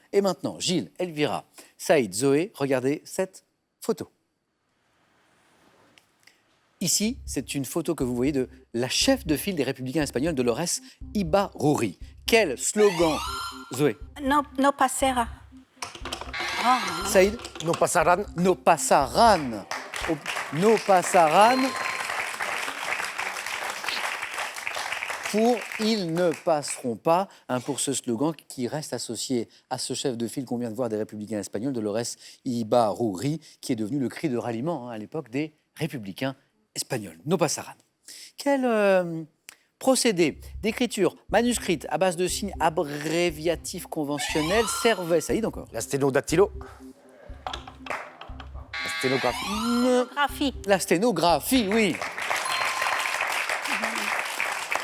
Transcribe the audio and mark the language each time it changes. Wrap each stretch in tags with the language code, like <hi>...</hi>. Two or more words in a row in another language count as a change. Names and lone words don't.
<fr>Et maintenant, Gilles, Elvira, Saïd, Zoé, regardez cette photo. Ici, c'est une photo que vous voyez de la chef de file des Républicains espagnols, Dolores Ibarruri. Quel slogan, Zoé?</fr> <es>No passera. Oh,</es> <fr>Saïd?</fr> <es>No pasaran. No passaran. No passaran.</es> <fr>Pour ils ne passeront pas, pour ce slogan qui reste associé à ce chef de file qu'on vient de voir des Républicains espagnols, Dolores Ibarruri, qui est devenu le cri de ralliement à l'époque des Républicains espagnols.</fr> <es>No passaran.</es> <fr>Quel procédé d'écriture manuscrite à base de signes abréviatifs conventionnels servait, Saïd encore? La sténodactylo. La sténographie. Graphie. La sténographie, oui.</fr>